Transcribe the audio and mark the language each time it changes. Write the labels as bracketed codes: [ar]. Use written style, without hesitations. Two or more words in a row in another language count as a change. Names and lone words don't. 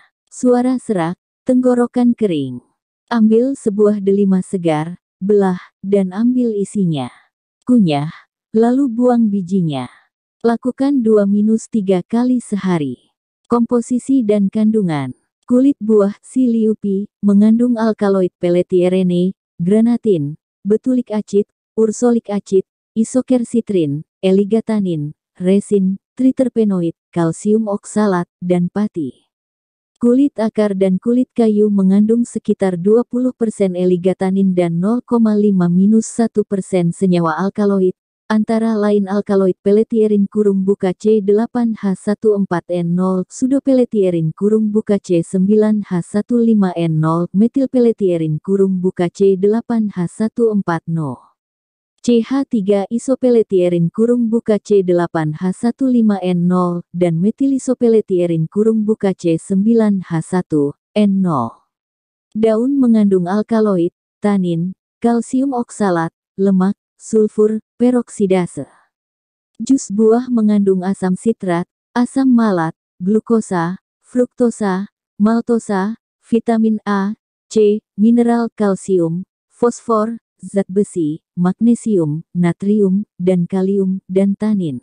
[id] Suara serak, tenggorokan kering. Ambil sebuah delima segar, belah, dan ambil isinya. Kunyah, lalu buang bijinya. Lakukan 2–3 kali sehari. Komposisi dan kandungan. Kulit buah Siliupi mengandung alkaloid peletierene, granatin, betulik acid, ursolik acid, isokersitrin, eligatanin, resin, triterpenoid, kalsium oksalat, dan pati. Kulit akar dan kulit kayu mengandung sekitar 20% eligatanin dan 0,5-1% senyawa alkaloid, antara lain alkaloid peletierin C8H14N0, pseudopeletierin C9H15N0, metilpeletierin C8H14No. CH3 isopeletierin C8H15N0 dan metilisopeletirin C9H1N0. Daun mengandung alkaloid, tanin, kalsium oksalat, lemak, sulfur, peroksidase. Jus buah mengandung asam sitrat, asam malat, glukosa, fruktosa, maltosa, vitamin A, C, mineral kalsium, fosfor, zat besi, magnesium, natrium, dan kalium, dan tanin.